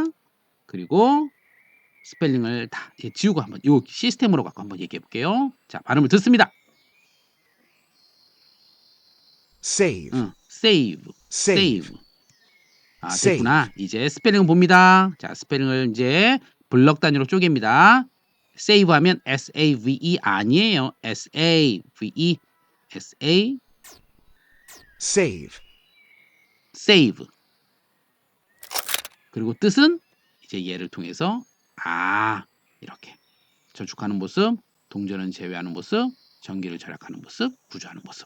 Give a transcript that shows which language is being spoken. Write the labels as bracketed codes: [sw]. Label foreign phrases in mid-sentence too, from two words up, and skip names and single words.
[ko] 그리고 스펠링을 다 지우고 한번 이 시스템으로 갖고 한번 얘기해 볼게요. 자, 발음을 듣습니다. save, save. 아, 됐구나. 이제 스펠링 봅니다. 자, 스펠링을 이제 블럭 단위로 쪼갭니다. save 하면 S-A-V-E 아니에요. S-A-V-E. save. 그리고 뜻은 이제 얘를 통해서 이렇게 저축하는 모습, 동전은 제외하는 모습, 전기를 절약하는 모습, 구조하는 모습.